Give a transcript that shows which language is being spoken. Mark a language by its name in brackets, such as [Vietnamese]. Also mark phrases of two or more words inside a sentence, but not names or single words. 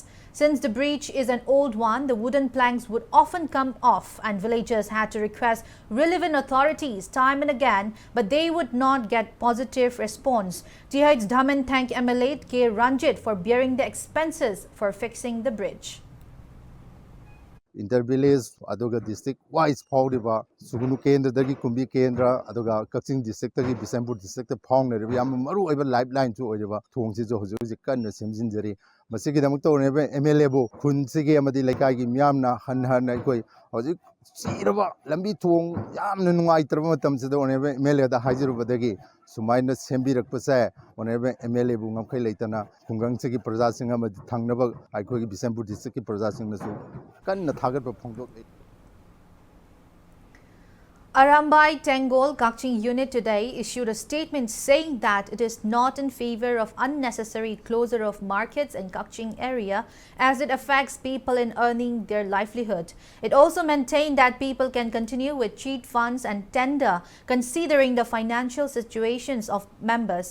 [English] Since the bridge is an old one, the wooden planks would often come off and villagers had to request relevant authorities time and again, but they would not get positive response. T.H. Dhaman thanked MLA K. Ranjit for bearing the expenses for fixing the bridge. [Manipuri] Inter-village aduga district wise phawriba Sugnu Kendra dagi Kumbi Kendra aduga Kakching district dagi Bisempur district phawngriba yam maru oiba lifeline chu oiba thongsi jo hujur kanna semjinjari masigi damak to neba MLA bo khunsi amadi laikai gi myamna han aikoi hojik siraba lambi thong yamna nungaitraba matamsida oneba MLA da hajirubadagi sumaina sembirakpasa oneba MLA bu ngamkhai leitana khungangsigi praja singa amadi thangnaba aikoi gi Bisempur district ki praja singna su kanna thagatba phongdok. [English] Arambai Tengol Kakching unit today issued a statement saying that it is not in favor of unnecessary closure of markets in Kakching area as it affects people in earning their livelihood. It also maintained that people can continue with cheat funds and tender considering the financial situations of members.